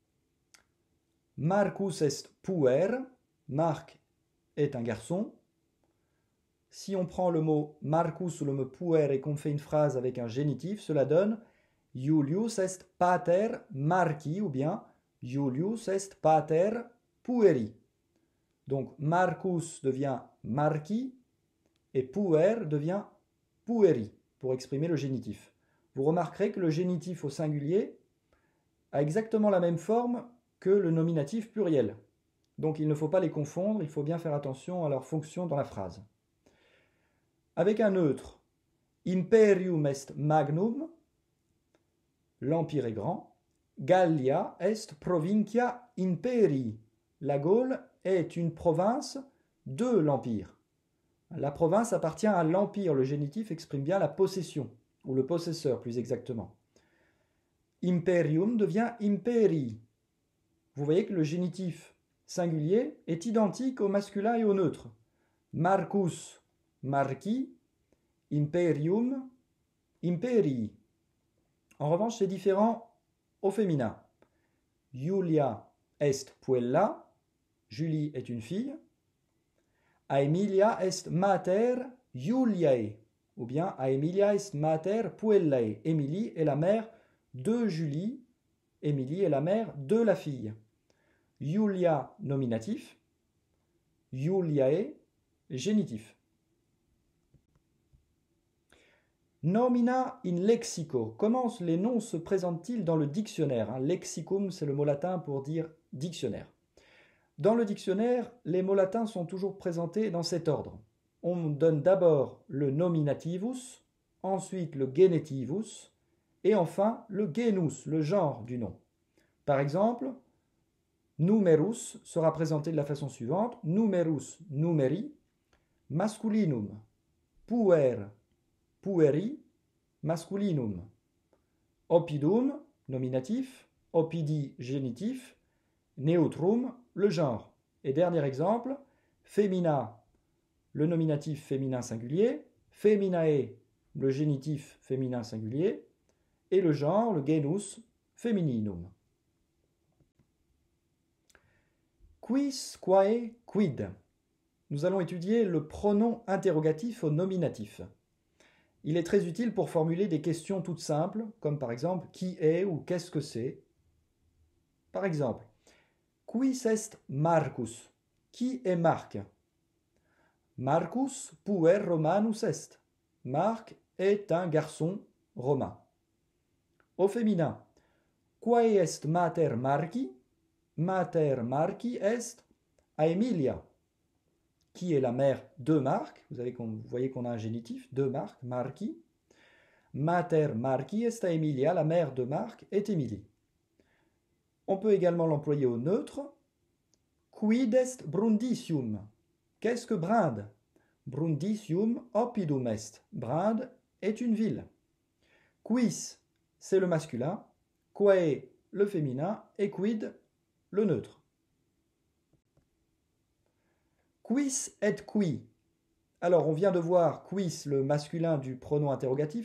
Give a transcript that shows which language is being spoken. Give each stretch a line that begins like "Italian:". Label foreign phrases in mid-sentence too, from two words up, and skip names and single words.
Latin: Marcus est puer.
French: Marc est un garçon. Si on prend le mot Marcus ou le mot puer et qu'on fait une phrase avec un génitif, cela donne
Latin: Julius est pater Marci
French: ou bien
Latin: Julius est pater pueri.
French: Donc Marcus devient Marci et puer devient pueri pour exprimer le génitif. Vous remarquerez que le génitif au singulier a exactement la même forme que le nominatif pluriel. Donc il ne faut pas les confondre, il faut bien faire attention à leur fonction dans la phrase. Avec un neutre,
Latin: imperium est magnum,
French: l'empire est grand.
Latin: Gallia est provincia imperii,
French: la Gaule est une province de l'empire. La province appartient à l'empire, le génitif exprime bien la possession, ou le possesseur plus exactement. Imperium devient imperii. Vous voyez que le génitif singulier est identique au masculin et au neutre.
Latin: Marcus, Marci, imperium, imperii.
French: En revanche, c'est différent au féminin.
Latin: Julia est puella,
French: Julie est une fille.
Latin: Aemilia est mater Juliae,
French: ou bien
Latin: Aemilia est mater puellae.
French: Émilie est la mère de Julie, Émilie est la mère de la fille. Julia, nominatif. Juliae, génitif.
Latin: Nomina in lexico.
French: Comment les noms se présentent-ils dans le dictionnaire? Lexicum, c'est le mot latin pour dire dictionnaire. Dans le dictionnaire, les mots latins sont toujours présentés dans cet ordre. On donne d'abord le nominativus, ensuite le genitivus, et enfin le genus, le genre du nom. Par exemple, numerus sera présenté de la façon suivante:
Latin: numerus numeri, masculinum, puer, pueri, masculinum.
French: Oppidum, nominatif, oppidi génitif, neutrum le genre. Et dernier exemple, femina le nominatif féminin singulier, feminae le génitif féminin singulier, et le genre, le
Latin: genus femininum. Quis, quae, quid.
French: Nous allons étudier le pronom interrogatif au nominatif. Il est très utile pour formuler des questions toutes simples, comme par exemple qui est ou qu'est-ce que c'est. Par exemple,
Latin: quis est Marcus?
French: Qui est Marc?
Latin: Marcus puer Romanus est.
French: Marc est un garçon romain. Au féminin,
Latin: quae est mater Marci? Mater Marci est Aemilia.
French: Qui est la mère de Marc? Vous voyez qu'on a un génitif, de Marc,
Latin: Marci. Mater Marci est Aemilia,
French: la mère de Marc est Émilie. On peut également l'employer au neutre.
Latin: Quid est Brundisium?
French: Qu'est-ce que Brinde?
Latin: Brundisium oppidum est.
French: Brinde est une ville. Quis, c'est le masculin. Quae, le féminin. Et quid, le neutre.
Latin: Quis et qui.
French: Alors, on vient de voir quis, le masculin du pronom interrogatif.